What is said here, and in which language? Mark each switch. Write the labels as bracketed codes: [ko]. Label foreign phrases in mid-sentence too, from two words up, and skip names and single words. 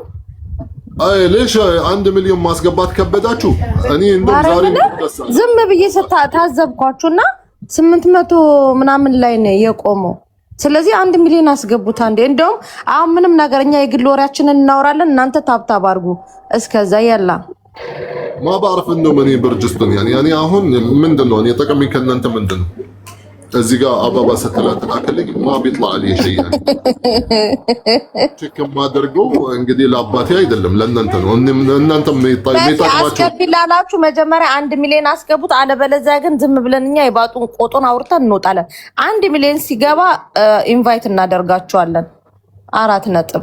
[am] አይ ለሽ 1 ሚሊዮን ማስገባት ከበዳችሁ? እኔ እንደው ዛሬ ዝም ብዬ ታዘብኳችሁና 800 ምናምን ላይ ነው የቆመው። ስለዚህ 1 ሚሊዮን አስገቡት አንዴ። እንደውም አሁን ምንም ነገርኛ የግል ወሬያችንን እናወራለን፣ እናንተ ታፕታፕ አድርጉ። እስከዛ ያላ [ar] ما بعرف انه مني برجستن يعني [am] አሁን ምንድነው እኔ ጠቀመኝ ከእናንተ ምንድነው እዚህ ጋር አባባ ስትላት አከለኝ [ar] ما بيطلع لي شيء يعني [am] ቼክ ማደርገው እንግዲህ ለአባቴ አይደለም ለእናንተ ነው። እናንተ የሚጠቅማችሁ አስከፊላላችሁ መጀመሪያ 1 ሚሊዮን አስገቡት። አለበለዚያ ግን ዝም ብለን እኛ የባጡን ቆጦን አውርተን እንወጣለን። 1 ሚሊዮን ሲገባ ኢንቫይት እናደርጋቸዋለን። 4 ነጥብ